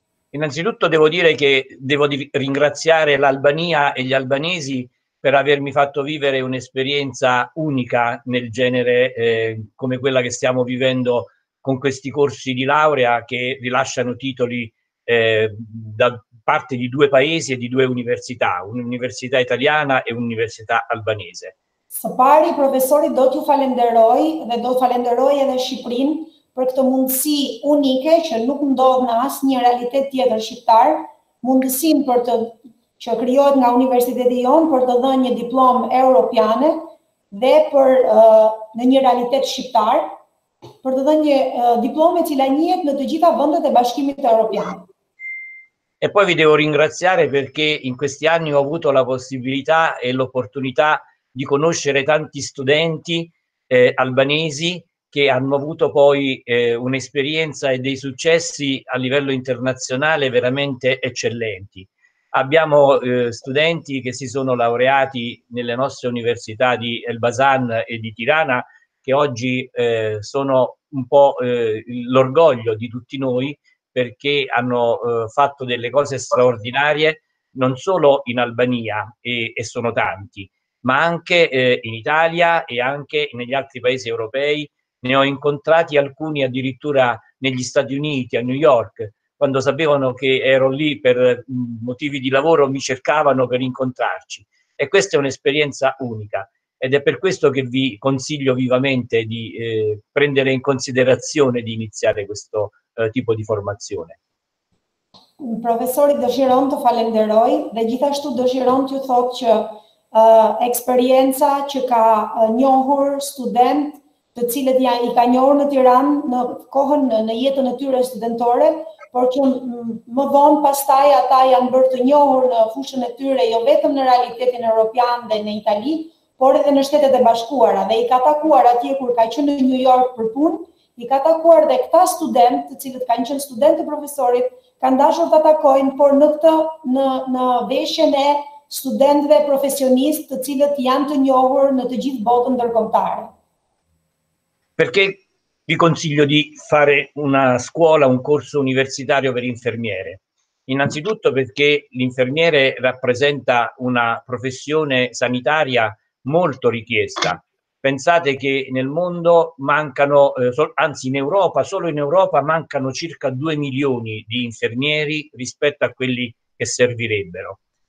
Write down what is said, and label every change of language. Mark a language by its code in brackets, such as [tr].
[it] Innanzitutto devo dire che devo ringraziare l'Albania e gli albanesi per avermi fatto vivere un'esperienza unica nel genere come quella che stiamo vivendo con questi corsi di laurea che rilasciano titoli da parte di 2 paesi e di 2 università, un'università italiana e un'università albanese. [sq] Së pari, profesori do t'ju falenderoj dhe do të falenderoj edhe Shqipërinë për këtë mundësi unike që nuk ndodh në asnjë realitet tjetër shqiptar, mundësinë për që krijohet nga universiteti jonë për të dhënë një diplomë europiane dhe për në një realitet shqiptar, për të dhënë një diplomë e cila njihet në të gjitha vendet e Bashkimit Evropian. [it] E poi vi devo ringraziare perché in questi anni ho avuto la possibilità e l'opportunità di conoscere tanti studenti albanesi che hanno avuto poi un'esperienza e dei successi a livello internazionale veramente eccellenti. Abbiamo studenti che si sono laureati nelle nostre università di Elbasan e di Tirana, che oggi sono un po' l'orgoglio di tutti noi, perché hanno fatto delle cose straordinarie non solo in Albania, e sono tanti, ma anche in Italia e anche negli altri paesi europei. Ne ho incontrati alcuni addirittura negli Stati Uniti, a New York, quando sapevano che ero lì per motivi di lavoro, mi cercavano per incontrarci. E questa è un'esperienza unica ed è per questo che vi consiglio vivamente di prendere in considerazione di iniziare questo tipo di formazione. [sq] Profesori dëshiron të falenderoj dhe gjithashtu dëshiron t'ju thotë që eksperienca që ka njohur student të cilët i ka njohur në Tiranë në kohën në jetën e tyre studentore, por që më vonë pastaj ata janë bërë të njohur në fushën e tyre jo vetëm në realitetin evropian dhe në Itali, por edhe në Shtetet e Bashkuara, dhe i ka takuar atje kur ka qenë në New York për punë, i ka takuar dhe këta student, të cilët kanë qenë student të profesorit, kanë dashur të takojnë, por në veshjen e studentëve profesionistë të cilët janë të njohur në të gjithë botën ndërkombëtare. [it] Perché vi consiglio di fare una scuola, un corso universitario per infermiere? Innanzitutto perché l'infermiere rappresenta una professione sanitaria molto richiesta. Pensate che nel mondo mancano, anzi in Europa, solo in Europa mancano circa 2 milioni di infermieri rispetto a quelli che servirebbero.